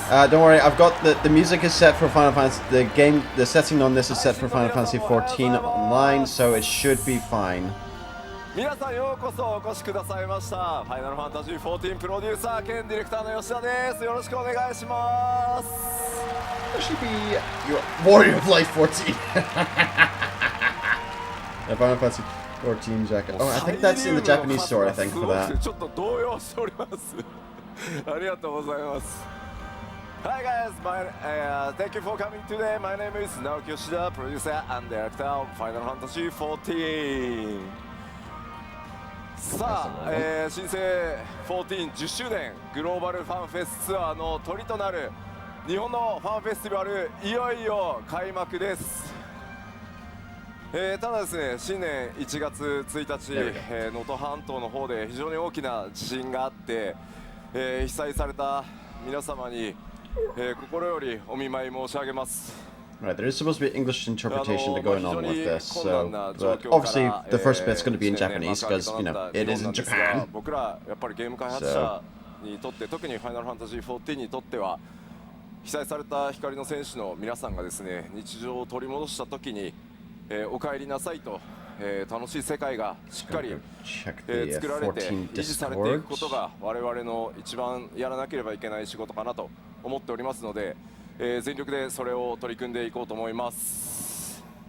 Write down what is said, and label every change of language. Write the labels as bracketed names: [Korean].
[English] Don't worry, I've got the music is set for Final Fantasy. The setting on this is set for Final Fantasy 14 online, so it should be fine. [Japanese] 皆さんようこそお越しくださいました。ファイナルファンタジー14プロデューサー兼ディレクターの吉田です。よろしくお願いします。 [English] There should be your Warrior of Life 14. The Final Fantasy 14 jacket. Oh, I think that's in the Japanese store, I think, for that. [Japanese] ちょっと動揺しております。ありがとうございます。 [English] Hi guys, thank you for coming today. My name is Naoki Yoshida, producer and director of Final Fantasy 14. [Japanese] さあ、新生1410周年グローバルファンフェスツアーのトリとなる日本のファンフェスティバルいよいよ開幕です。ただですね、新年1月1日、能登半島の方で非常に大きな地震があって、被災された皆様に、心よりお見舞い申し上げます。 [English] Right, there is supposed to be English interpretation to going on with this, so, but obviously the first bit's going to be in Japanese because, you know, it is in Japan. So, [Japanese] にとって、特にファイナルファンタジー14にとっては被災された光の戦士の皆さんがですね、日常を取り戻した時に、お帰りなさいと、楽しい世界がしっかり、作られて維持されていくことが我々の一番やらなければいけない仕事かなと思っておりますので、全力でそれを取り組んでいこうと思います。